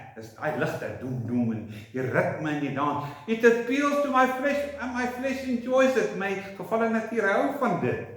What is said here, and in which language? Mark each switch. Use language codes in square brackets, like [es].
[af] Dis daai ligte doem en die ritme en die dans. [en] It appeals to my flesh and my flesh enjoys it. [af] My gevalle natuur hou van dit.